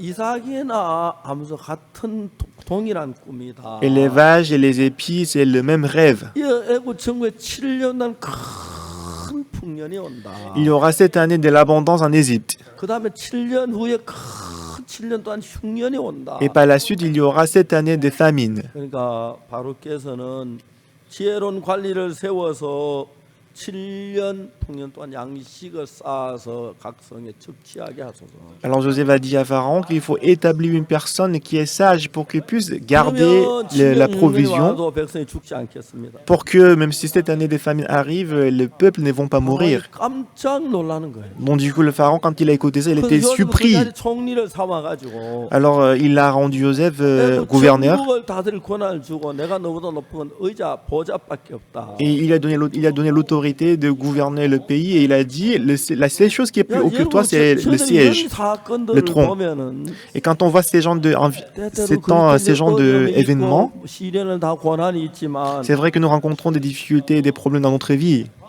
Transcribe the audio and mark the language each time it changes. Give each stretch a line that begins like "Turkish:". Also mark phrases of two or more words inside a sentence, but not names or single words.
French: Et les vaches et les épis, c'est le même rêve. Il y aura cette année de l'abondance en Égypte. Et par la suite, il y aura cette année de famine.
Korean: 그러니까 바로께서는 지혜로운 관리를 세워서 7년 풍년 동안 양식을 쌓아서 각 성에 적치하게 하소서.
French: Alors Joseph a dit à Pharaon qu'il faut établir une personne qui est sage pour qu'il puisse garder la provision,
Korean: 백성이 죽지 않겠습니다.
French: pour que même si cette année de famine arrive, le peuple ne vont pas mourir.
Korean: 깜짝 놀라는 거예요.
French: Donc du coup, le Pharaon, quand il a écouté ça, il était surpris.
Korean: 총리를 삼아가지고
French: Alors il a rendu Joseph gouverneur
Korean: 전국을 다스릴 권한을 주고 내가 너보다 높은 건 의자 보좌밖에 없다.
French: et il a donné l'autorité de gouverner le pays et il a dit la seule chose qui est plus haut que toi, c'est le siège, le tronc. Et quand on voit ces genres d'événements, c'est vrai que nous rencontrons des difficultés et des problèmes dans notre vie.